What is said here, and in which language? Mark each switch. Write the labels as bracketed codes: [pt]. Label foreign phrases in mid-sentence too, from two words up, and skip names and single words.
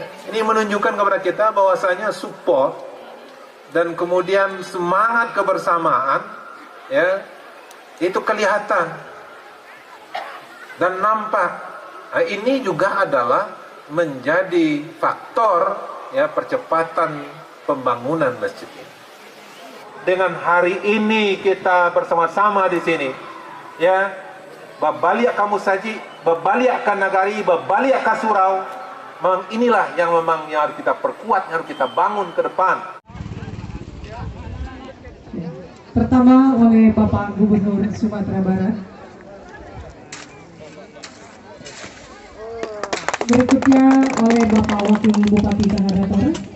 [id] Ini menunjukkan kepada kita bahwasanya support dan kemudian semangat kebersamaan, ya, itu kelihatan dan nampak. Nah, ini juga adalah menjadi faktor, ya, percepatan pembangunan masjid ini. Dengan hari ini kita bersama-sama di sini, ya, [min] babaliak kamu saji, babaliak kan nagari, babaliak ka surau. [id] Memang inilah yang memang yang harus kita perkuat, yang harus kita bangun ke depan. Pertama oleh Bapak Gubernur Sumatera Barat. Berikutnya oleh Bapak Wakil Bupati Tanah Datar.